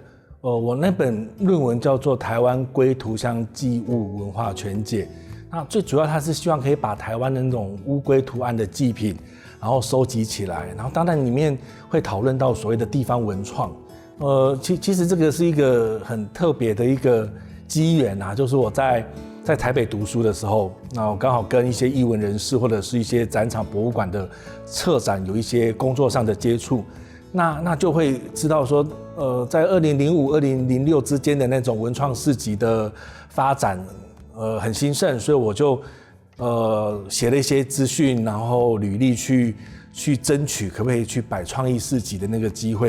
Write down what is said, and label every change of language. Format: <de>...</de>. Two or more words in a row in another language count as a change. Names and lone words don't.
<zh>我那本論文叫做《台灣龜圖像記物文化全解》，那最主要它是希望可以把台灣的那種烏龜圖案的祭品，然後收集起來，然後當然裡面會討論到所謂的地方文創。其實這個是一個很特別的一個機緣啊，就是我在在台北读书的时候，那我刚好跟一些艺文人士或者是一些展场博物馆的策展有一些工作上的接触，那就会知道说，在2005、2006之间的那种文创市集的发展，很兴盛，所以我就写了一些资讯，然后履历去争取可不可以去摆创意市集的那个机会。</zh>